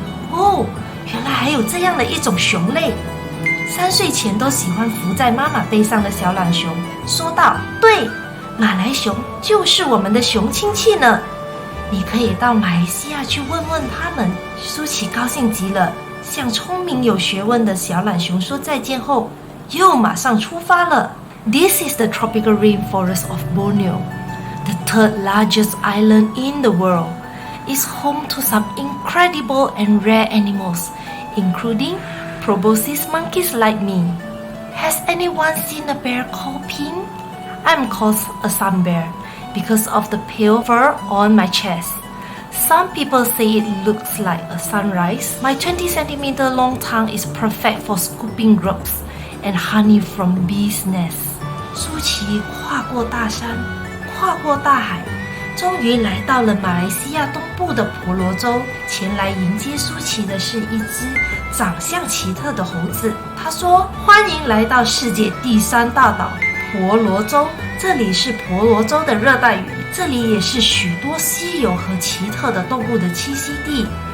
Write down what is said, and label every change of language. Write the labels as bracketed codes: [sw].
[zh] 哦，原来还有这样的一种熊类。3岁前都喜欢伏在妈妈背上的小懒熊说道：对，马来熊就是我们的熊亲戚呢。你可以到马来西亚去问问他们。舒淇高兴极了，向聪明有学问的小懒熊说再见后，又马上出发了。 [en] This is the tropical rainforest of Borneo, the third largest island in the world. It's home to some incredible and rare animals, including proboscis monkeys like me. Has anyone seen a bear called Pink? I'm called a sun bear because of the pale fur on my chest. Some people say it looks like a sunrise. My 20-centimeter long tongue is perfect for scooping grubs and honey from bees' nests. [zh] 舒淇跨过大山，跨过大海，终于来到了马来西亚东部的婆罗洲。前来迎接舒淇的是一只长相奇特的猴子。他说：欢迎来到世界第3大岛婆罗洲，这里是婆罗洲的热带雨，这里也是许多稀有和奇特的动物的栖息地。